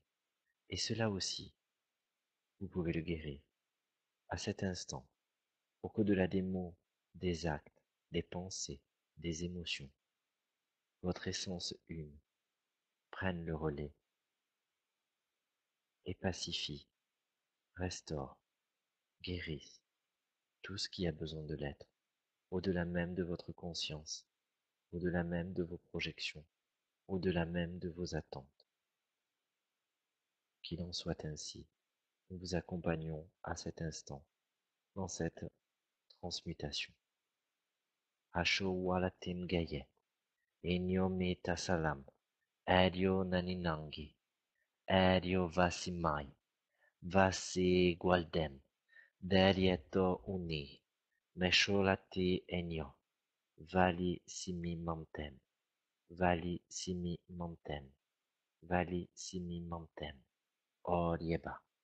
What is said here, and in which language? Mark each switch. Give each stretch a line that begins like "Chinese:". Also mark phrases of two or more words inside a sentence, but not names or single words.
French: Et cela aussi, vous pouvez le guérir à cet instant, pour qu'au-delà des mots, des actes, des pensées, des émotions, votre essence une prenne le relais et pacifie, restaure, guérisse tout ce qui a besoin de l'être, au-delà même de votre conscience, au-delà même de vos projections, au-delà même de vos attentes. Qu'il en soit ainsi. Nous vous accompagnons à cet instant dans cette transmutation. Asho walatim gaye, enyo meta salam, adio naninangi, adio vasimai, vasi gualdem, derieto uni, mesholati enyo, vali simi mamtem, vali simi mamtem, vali simi mamtem, orieba.